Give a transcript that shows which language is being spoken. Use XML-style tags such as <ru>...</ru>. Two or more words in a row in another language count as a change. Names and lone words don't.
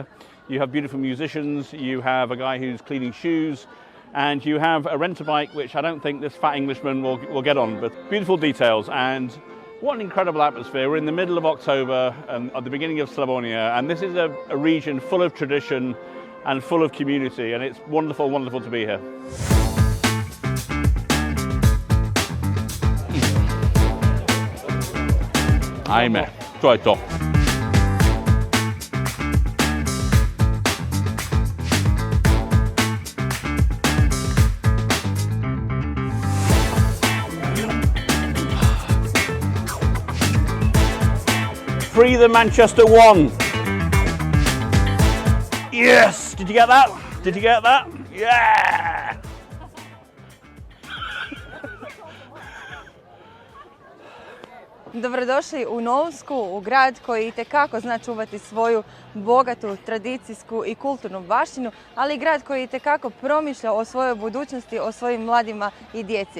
<en>You have beautiful musicians, you have a guy who's cleaning shoes, and you have a rent-a-bike, which I don't think this fat Englishman will get on, but beautiful details. And what an incredible atmosphere. We're in the middle of October and at the beginning of Slavonia, and this is a region full of tradition and full of community, and it's wonderful, wonderful to be here.</en> <hr>Ajme, to je to.</hr> <en>Free the Manchester one. Yes! Did you get that? Did you get that? Yeah!</en> <hr>Dobrodošli u Novsku, u grad koji itekako zna čuvati svoju bogatu tradicijsku i kulturnu baštinu, ali i grad koji itekako promišlja o svojoj budućnosti, o svojim mladima i djeci.</hr>